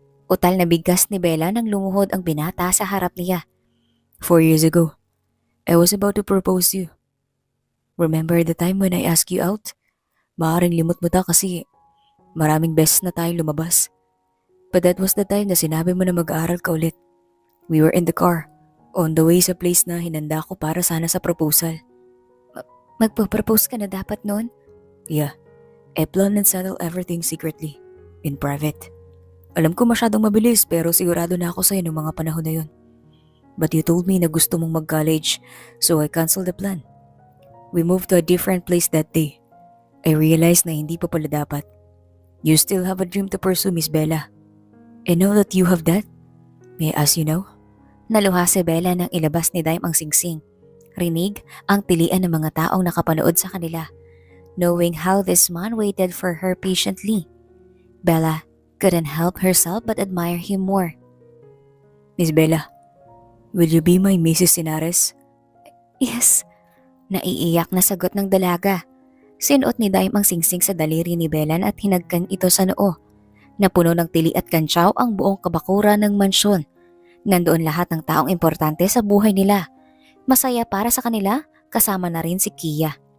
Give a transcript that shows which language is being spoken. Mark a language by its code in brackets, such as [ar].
[tl] Utal na bigkas ni Bella nang lumuhod ang binata sa harap niya. [en] 4 years ago, I was about to propose to you. Remember the time when I asked you out? [tl] Maaring limot mo ta kasi maraming beses na tayong lumabas. [en] But that was the time [tl] na sinabi mo na mag-aaral ka ulit. [en] We were in the car, on the way [tl] sa place na hinanda ko para sana sa proposal. Magpo-propose ka na dapat noon? [en] Yeah, I planned and settled everything secretly, in private. [tl] Alam ko masyadong mabilis pero sigurado na ako sa'yo noong mga panahon na yun. [en] But you told me [tl] na gusto mong mag-college, [en] so I canceled the plan. We moved to a different place that day. I realized [tl] na hindi pa pala dapat. [en] You still have a dream to pursue, Miss Bella. And now that you have that, may I ask you now? [tl] Naluha si Bella nang ilabas ni Dime ang singsing. Rinig ang tilian ng mga taong nakapanood sa kanila, [en] knowing how this man waited for her patiently. Bella couldn't help herself but admire him more. Miss Bella, will you be my Mrs. Sinares? Yes. [tl] Naiiyak na sagot ng dalaga. Sinuot ni Dime ang singsing sa daliri ni Bella at hinagkan ito sa noo. Napuno ng tili at kantsaw ang buong kabakura ng mansyon. Nandoon lahat ng taong importante sa buhay nila. Masaya para sa kanila, kasama na rin si Kia.